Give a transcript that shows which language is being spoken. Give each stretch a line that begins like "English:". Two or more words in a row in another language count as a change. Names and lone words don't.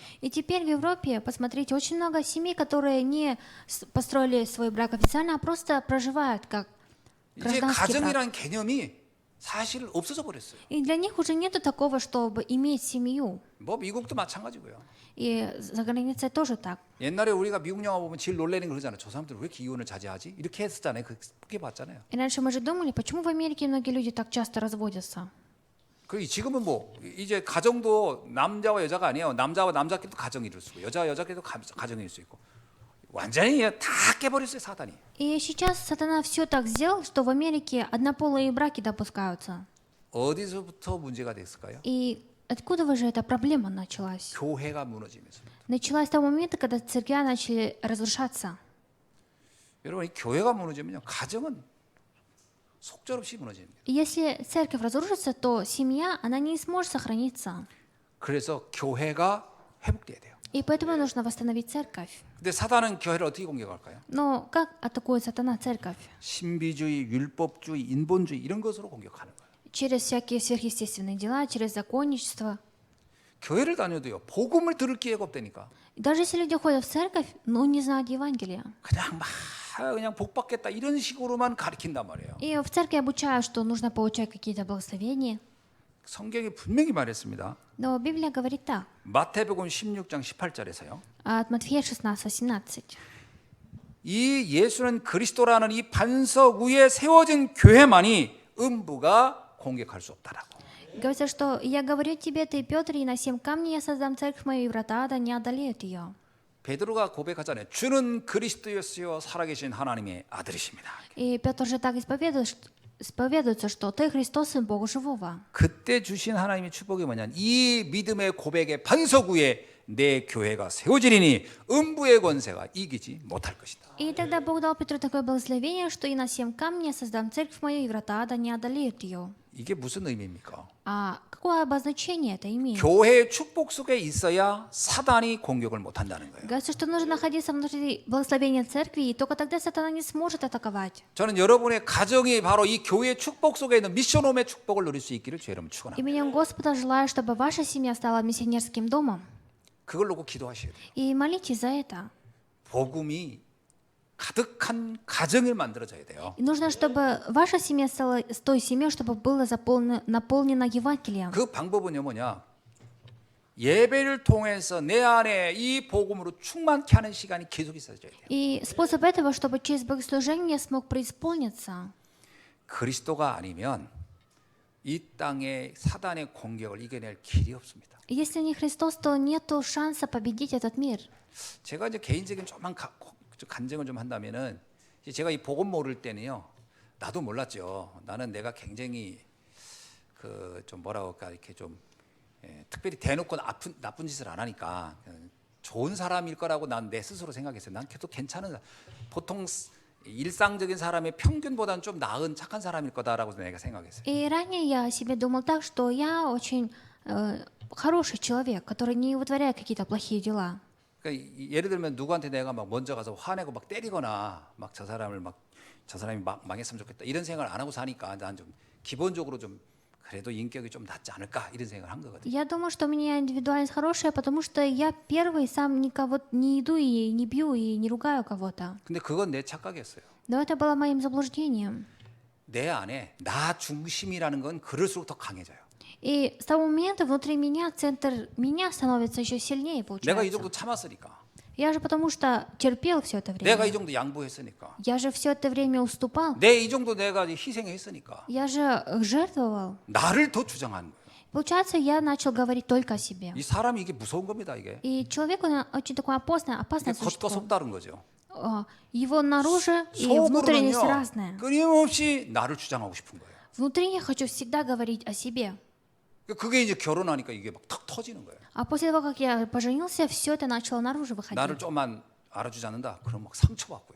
Russian: И теперь в Европе, посмотрите, очень много семей, которые не построили свой брак официально, а просто проживают как
Korean: 이제
Russian: гражданский брак.
Korean: 가정이라는 개념이 사실 없어져 버렸어요.
Russian: И для них уже нету такого, чтобы иметь семью.
Korean: 뭐 미국도 마찬가지고요.
Russian: И за границей тоже так.
Korean: 옛날에 우리가 미국 영화 보면 제일 놀래는 거 그러잖아요. 저 사람들 왜 이렇게 이혼을 자제하지? 이렇게 했었잖아요. 그렇게 봤잖아요.
Russian: И раньше мы же думали, почему в Америке многие люди так часто разводятся.
Korean: 그 지금은 뭐 이제 가정도 남자와 여자가 아니에요. 남자와 남자끼리도 가정이 이룰 수 있고 여자와 여자끼리도 가정이 이룰 수 있고 완전히 다 깨버렸어요 사단이.
Russian: И сейчас сатана все так сделал, что в Америке однополые браки допускаются.
Korean: 어디서부터 문제가 됐을까요?
Russian: И откуда же эта проблема началась?
Korean: 교회가 무너지면서.
Russian: Началась с того момента, когда церкви начали разрушаться.
Korean: 여러분 이 교회가 무너지면요 가정은 속절없이 무너집니다.
Russian: И если церковь разрушится, то семья, она не сможет сохраниться.
Korean: 그래서 교회가 회복돼야 돼요.
Russian: И поэтому нужно восстановить церковь.
Korean: 근데 사단은 교회를 어떻게 공격할까요?
Russian: Но как атакует сатана церковь?
Korean: 신비주의, 율법주의, 인본주의 이런 것으로 공격하는 거예요.
Russian: Через всякие сверхъестественные дела, через законничество.
Korean: 교회를 다녀도요 복음을 들을 기회가 없다니까.
Russian: И даже если люди ходят в церковь, но не знают Евангелия.
Korean: 그냥 복 받겠다 이런 식으로만 가르친단 말이에요.
Russian: И в церкви обучают, что нужно получать какие-то благословения.
Korean: 성경이 분명히 말했습니다.
Russian: Но Библия говорит так.
Korean: 마태복음 16장 18절에서요.
Russian: От Матфея 16:18.
Korean: 이 예수는 그리스도라는 이 반석 위에 세워진 교회만이 음부가 공격할 수 없다라고.
Russian: Говорится, что «Я говорю тебе, ты, Петр, и на 7 камней я создам церковь мою, и врата ада не одолеют ее».
Korean: 베드로가 고백하잖아요. 주는 그리스도였어요. 살아계신 하나님의 아들이십니다.
Russian: И Петр же так исповедуется, что ты Христос, Сын Бога Живого.
Korean: 그때 주신 하나님의 축복이 뭐냐? 이 믿음의 고백의 반석 위에 내 교회가 세워지리니 음부의 권세가 이기지 못할 것이다.
Russian: И тогда Бог дал Петру такое благословение, что «И на 7 камней я создам церковь мою, и врата ада не одолеют ее».
Korean: 이게 무슨 의미입니까?
Russian: А какое обозначение это имеет?
Korean: 교회의 축복 속에 있어야 사단이 공격을 못 한다는 거예요.
Russian: Говорится, что нужно находиться внутри благословения церкви, и только тогда сатана не сможет атаковать.
Korean: 저는 여러분의 가정이 바로 이 교회의 축복 속에 있는 미션홈의 축복을 누릴 수 있기를 주 여러분 축원합니다.
Russian: Именем Господа желаю, чтобы ваша семья стала миссионерским домом.
Korean: 그걸 놓고 기도하셔야 돼요.
Russian: И молитесь за это.
Korean: 복음이 가득한 가정을 만들어져야 돼요.
Russian: И нужно, чтобы ваша семья стала с той семьей, чтобы было наполнено Евангелием.
Korean: 그 방법은요 뭐냐? 예배를 통해서 내 안에 이 복음으로 충만케 하는 시간이 계속 있어져야 돼요.
Russian: И способ этого, чтобы через богослужение я смог преисполниться.
Korean: 그리스도가 아니면 이 땅에 사단의 공격을 이겨낼 길이 없습니다.
Russian: Если не Христос, то нету шанса победить этот мир.
Korean: 제가 이제 개인적인 조금만 간증을 좀 한다면은 제가 이 복음 모를 때는요 나도 몰랐죠. 나는 내가 굉장히 그 좀 뭐라고 할까 이렇게 좀 특별히 대놓고 나쁜 짓을 안 하니까 좋은 사람일 거라고 난 내 스스로 생각했어요. 난 계속 괜찮은 보통 일상적인 사람의 평균보다는 좀 나은 착한 사람일 거다라고 내가 생각했어요.
Russian: И ранее я о себе думал так, что я очень хороший человек, который не вытворяет какие-то плохие дела.
Korean: 그러니까 예를 들면 누구한테 내가 막 먼저 가서 화내고 막 때리거나 막 저 사람이 망했으면 좋겠다 이런 생각을 안 하고 사니까 난 좀 기본적으로 좀 그래도 인격이 좀 낫지 않을까 이런 생각을 한 거거든요.
Russian: Я думаю, что у меня индивидуальность хорошая, потому что я первый сам никого не иду и не бью и не ругаю кого-то.
Korean: 근데 그건 내 착각이었어요.
Russian: Но это было моим заблуждением.
Korean: 내 안에 나 중심이라는 건 그럴수록 더 강해져요.
Russian: И с того момента внутри меня центр меня становится еще сильнее,
Korean: 내가 이
Russian: получается.
Korean: 정도 참았으니까.
Russian: Я же потому что терпел все это
Korean: 내가 이
Russian: время.
Korean: 정도 양보했으니까.
Russian: Я же все это время уступал.
Korean: 이 정도 내가 희생했으니까.
Russian: Я же жертвовал.
Korean: 나를 더 주장하는 거예요.
Russian: Получается, я начал говорить только о себе.
Korean: 이 사람이 이게 무서운 겁니다, 이게.
Russian: И человек, он очень такое опасное
Korean: 이게 겉과
Russian: существо.
Korean: 속다른 거죠.
Russian: Его наружу и внутренность
Korean: 속으로는요,
Russian: разная.
Korean: 끊임없이 나를 주장하고 싶은 거예요.
Russian: Внутри я хочу всегда говорить о себе.
Korean: 그게 이제 결혼하니까 이게 막 탁 터지는 거예요.
Russian: А после того, как я поженился, все это начало наружу
Korean: 나를
Russian: выходить.
Korean: 좀만 알아주지 않는다. 그럼 막 상처받고요.